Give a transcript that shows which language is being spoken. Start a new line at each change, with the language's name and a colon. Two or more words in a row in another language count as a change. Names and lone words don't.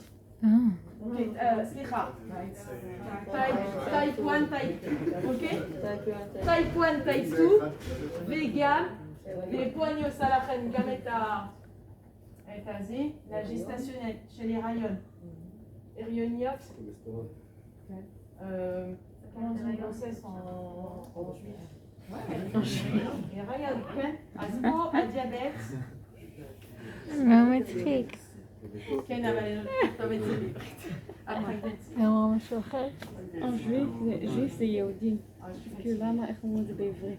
Hebrew: אוקיי, סליחה. טייפ 1, טייפ 2, אוקיי? טייפ 1, טייפ 2, וגם, ופה אני עושה לכם גם את הזה, לג'סטציונל של הריון. הריוניות.
French: comment on dit grossesse en juif?
Hebrew: הריון, כן? אז פה הדיאבט. מה מצחיק? כן, אבל אני לא נכתוב את זה בעברית. אמרו משהו אחר? ז'יף זה יהודי. כאילו למה, איך אומרים את זה בעברית?